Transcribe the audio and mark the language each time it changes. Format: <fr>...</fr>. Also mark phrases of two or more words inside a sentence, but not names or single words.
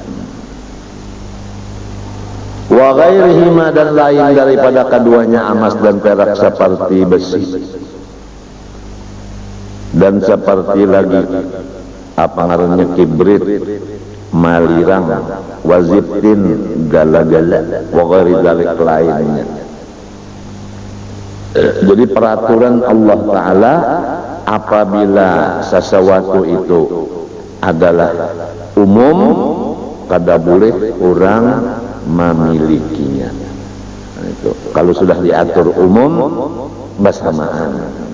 <ar>وغيرهما,</ar> <id>dan lain daripada keduanya emas dan perak seperti besi. Dan seperti lagi apa ngarannya kibrit, malirang, waziftin, gala-gala,</id> <ar>وغير ذلك</ar> <id>lainnya. Jadi peraturan Allah Ta'ala, apabila sesuatu itu adalah umum, kada boleh orang memilikinya. Nah, itu kalau sudah diatur umum, bersamaan.</id>